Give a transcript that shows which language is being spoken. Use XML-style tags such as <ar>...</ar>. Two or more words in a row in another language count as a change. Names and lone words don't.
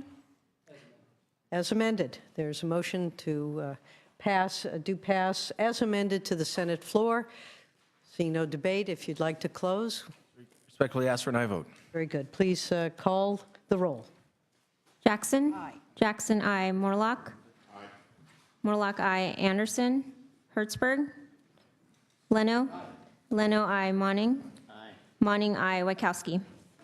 <en>As amended. There's a motion to pass as amended to the Senate floor. Seeing no debate, if you'd like to close. Respectfully ask for an aye vote. Very good. Please call the roll. Jackson? Aye. Jackson, aye. Morlock? Aye. Morlock, aye. Anderson? Hertzberg? Leno? Aye. Leno, aye. Monning? Aye. Monning, aye. Wachowski?</en>